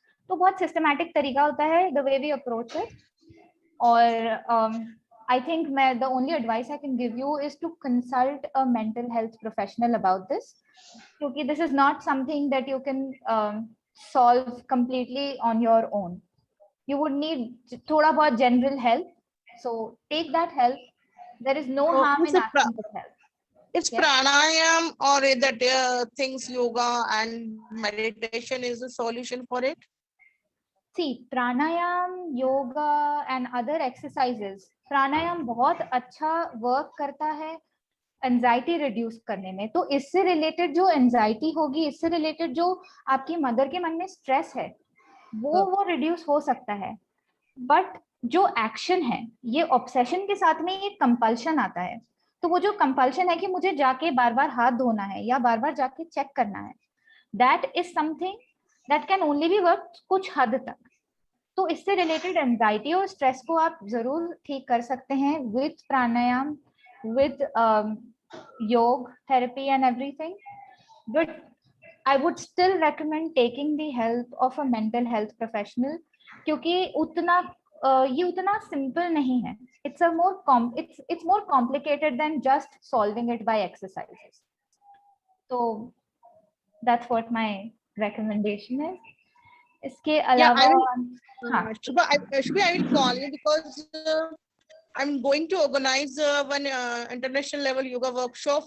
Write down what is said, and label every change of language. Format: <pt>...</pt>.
<hi>तो बहुत सिस्टमैटिक तरीका होता है</hi> <en>The way we approach it. और I think the only advice I can give you is to consult a mental health professional about this, क्योंकि this is not something that you can solve completely on your own. You would need</en> <hi>थोड़ा बहुत</hi> <en>General help, so take that help. There is no harm in asking for help. It's pranayam or that things yoga and meditation is the solution for it? See, pranayam, yoga and other exercises.</en> <hi>Pranayam बहुत अच्छा work करता है anxiety reduce करने में। तो इससे related जो anxiety होगी, इससे रिलेटेड जो आपकी मदर के मन में स्ट्रेस है वो रिड्यूस हो सकता है। बट जो एक्शन है, ये ऑब्सेशन के साथ में एक कंपल्शन आता है। तो वो जो कंपल्शन है कि मुझे जाके बार बार हाथ धोना है या बार बार जाके चेक करना है,</hi> <en>that is something that can only be work</en> <hi>कुछ हद तक। तो इससे रिलेटेड एंजाइटी और स्ट्रेस को आप जरूर ठीक कर सकते हैं</hi> <en>With pranayam, with yoga therapy and everything. But I would still recommend taking the help of a mental health professional,</en> <hi>क्योंकि उतना ये उतना सिंपल नहीं है.</hi> <en>It's more complicated than just solving it by exercises. So that's what my recommendation is.</en> <hi>इसके अलावा</hi> <en>Shubha, I will call you because I'm going to organize one international level yoga workshop.</en>